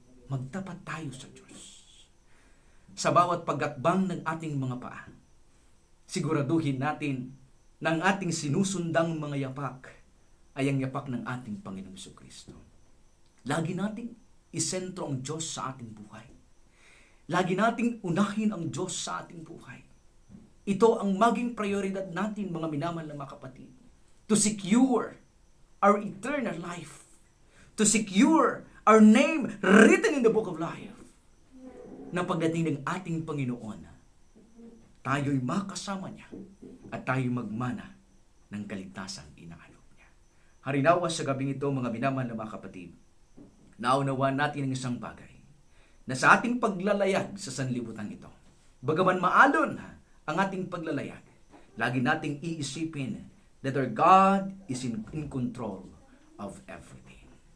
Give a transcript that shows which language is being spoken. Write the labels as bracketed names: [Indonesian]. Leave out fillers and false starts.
[Filipino] Magtapat tayo sa Diyos. Sa bawat pagakbang ng ating mga paa, siguraduhin natin na ang ating sinusundang mga yapak ay ang yapak ng ating Panginoong Jesucristo. Lagi nating isentro ang Diyos sa ating buhay. Lagi nating unahin ang Diyos sa ating buhay. Ito ang maging prioridad natin, mga minamahal na mga kapatid. [English] To secure our eternal life. To secure our name written in the book of life. [Filipino] Na pagdating ng ating Panginoon, tayo'y makasama niya at tayo'y magmana ng kaligtasang inaalok niya. Harinawa sa gabing ito, mga minamahal na mga kapatid, naunawaan natin ang isang bagay na sa ating paglalayag sa sanlibutan ito, bagaman maalon ang ating paglalayag, lagi nating iisipin [English] that our God is in control of everything.